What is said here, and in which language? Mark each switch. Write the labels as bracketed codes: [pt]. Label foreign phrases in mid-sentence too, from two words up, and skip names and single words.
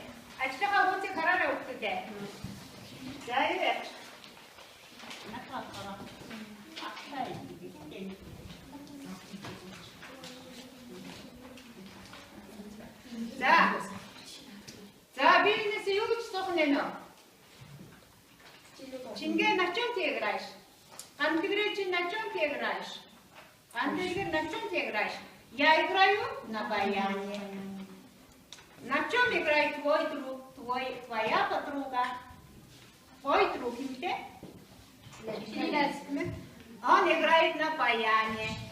[ru] А что рабочие харара уктуде? [bua] За, бизнес юу гэж сухнэ нөө? [ru] Чингээ на чем ты играешь? Конкретно на чем ты играешь? Конкретно на чем ты играешь? Я играю на баяне. На чем играет твой друг, твоя подруга? Твой друг, где? Он играет на баяне.